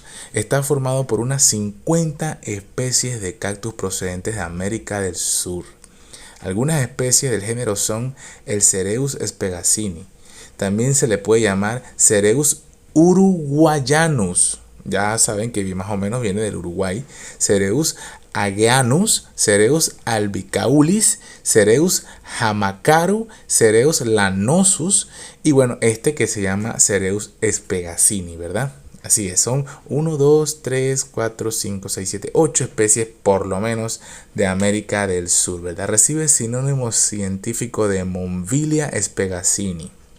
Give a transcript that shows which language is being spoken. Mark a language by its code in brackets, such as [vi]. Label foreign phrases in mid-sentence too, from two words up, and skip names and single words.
[es] Está formado por unas 50 especies de cactus procedentes de América del Sur. Algunas especies del género son el Cereus Spegaccini. También se le puede llamar Cereus uruguayanus. Ya saben que más o menos viene del Uruguay. Cereus ageanus, Cereus albicaulis, Cereus jamacaru, Cereus lanosus y bueno, este que se llama Cereus Spegaccini, ¿verdad? Así es, son 1, 2, 3, 4, 5, 6, 7, 8 especies por lo menos de América del Sur, ¿verdad? Recibe sinónimo científico de Monvilia Spegaccini.